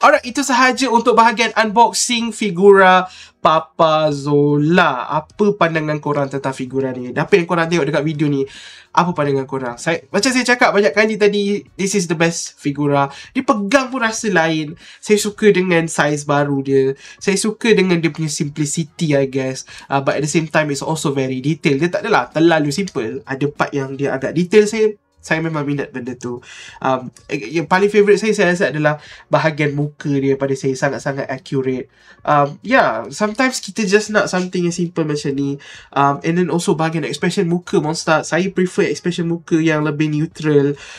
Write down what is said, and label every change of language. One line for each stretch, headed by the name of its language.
Malay: Alright, itu sahaja untuk bahagian unboxing figura Papa Zola. Apa pandangan korang tentang figura ni? Apa yang korang tengok dekat video ni? Apa pandangan korang? Macam saya cakap banyak kali tadi,
English: this is the best
Malay: figura. Dia pegang pun rasa lain. Saya suka dengan size baru dia. Saya suka dengan dia punya simplicity,
English: I guess. But at the same time, it's also very detailed.
Malay: Dia tak adalah terlalu simple. Ada part yang dia agak detail. Saya memang minat benda tu. Yang paling favourite saya rasa adalah bahagian muka dia. Pada saya sangat-sangat accurate. Sometimes kita just nak something yang simple macam ni. And then also bahagian expression muka Monster, saya prefer expression muka yang lebih neutral.